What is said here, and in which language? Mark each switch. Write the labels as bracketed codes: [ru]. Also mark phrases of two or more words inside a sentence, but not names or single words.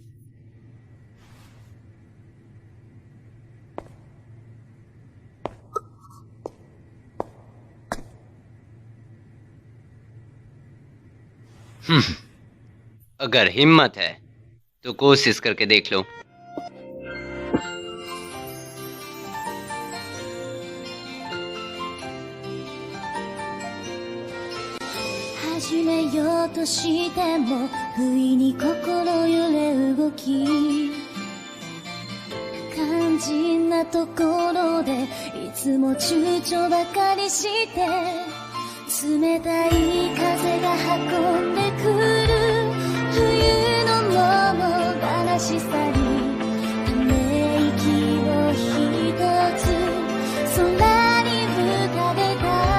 [hi] अगर हिम्मत है तो कोशिश करके देख लो। [ja] 始めようとしても不意に心揺れ動き肝心なところでいつも躊躇ばかりして冷たい風が運んでくる冬の物悲しさにため息をひとつ空に浮かべた